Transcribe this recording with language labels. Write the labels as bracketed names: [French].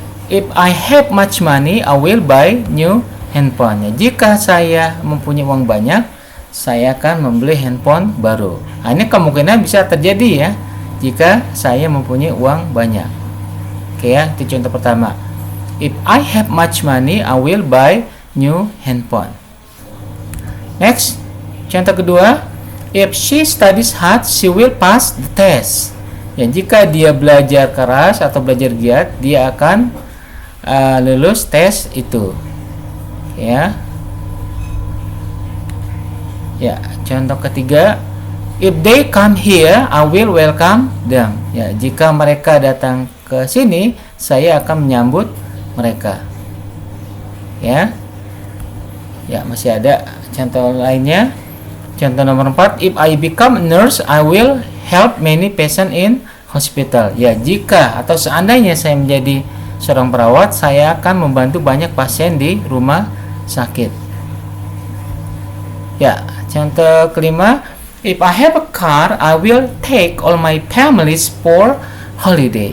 [English] If I have much money, I will buy new handphone. [Indonesian] Ya, jika saya mempunyai uang banyak, saya akan membeli handphone baru. Nah, ini kemungkinan bisa terjadi ya, jika saya mempunyai uang banyak. Oke ya, itu contoh pertama. [English] If I have much money, I will buy new handphone. Next, [Indonesian] contoh kedua. [English] If she studies hard, she will pass the test. [Indonesian] Ya, jika dia belajar keras atau belajar giat, dia akan lulus tes itu. Ya. Ya, contoh ketiga. [English] If they come here, I will welcome them. [Indonesian] Ya, jika mereka datang ke sini, saya akan menyambut mereka. Ya. Ya, masih ada contoh lainnya. Contoh nomor 4, [English] if I become a nurse, I will help many patients in hospital. [Indonesian] Ya, jika atau seandainya saya menjadi seorang perawat, saya akan membantu banyak pasien di rumah sakit. Ya, contoh kelima, [English] if I have a car, I will take all my families for holiday.